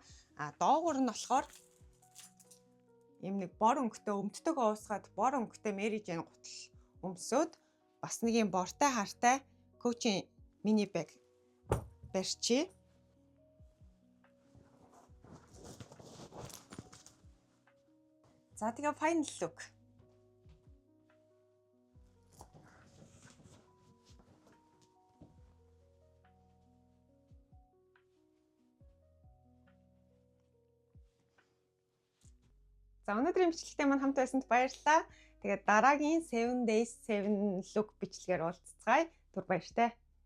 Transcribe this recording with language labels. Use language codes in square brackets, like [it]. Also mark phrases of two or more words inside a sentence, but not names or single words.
[mn] Доогуур нь болохоор юм нэг бор өнгөтэй өмддөг уусгаад бор өнгөтэй Mary Jane гутал өмсөд бас нэг юм бортой хартай Coach-ийн [en] mini bag [mn] барьчи. За тэгээ [en] final look. [mn] За өнөөдрийн бичлэгтээ маань хамт байсанд баярлалаа. Тэгээд дараагийн [en] 7 days 7 look [mn] бичлэгээр уулзцгаая. Түр баяртай.